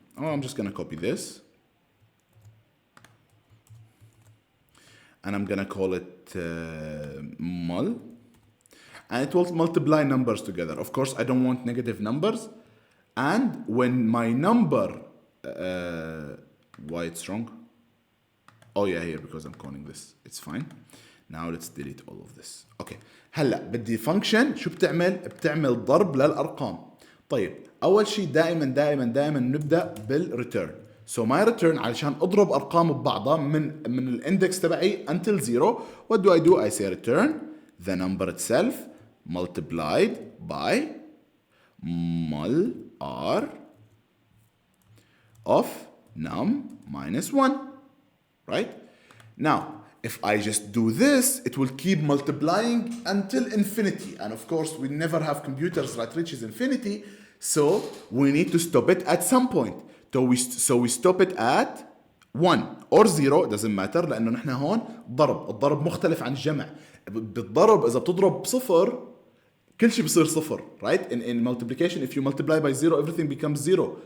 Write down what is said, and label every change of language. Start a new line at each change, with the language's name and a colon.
English: Oh, I'm just gonna copy this, and I'm gonna call it mul, and it will multiply numbers together. Of course, I don't want negative numbers, and when my number, why it's wrong? Oh yeah, here, because I'm calling this. It's fine. Now let's delete all of this. Okay.
Arabic: هلا بدي function شو بتعمل ضرب للأرقام. طيب أول شيء دائما نبدأ بالreturn. So my return علشان أضرب أرقام ببعضها من الإندكس تبعي
English: until 0. What do? I say return the number itself multiplied by mul r of num minus 1. Right? Now, if I just do this, it will keep multiplying until infinity. And of course, we never have computers that reaches infinity. So we need to stop it at some point. So we stop it at 1 or 0, doesn't matter,
Arabic: لأنه نحن هون الضرب مختلف عن الجمع. بالضرب إذا بتضرب بصفر كل شيء بصير صفر, right?
English: In multiplication, if you multiply by 0, everything becomes 0.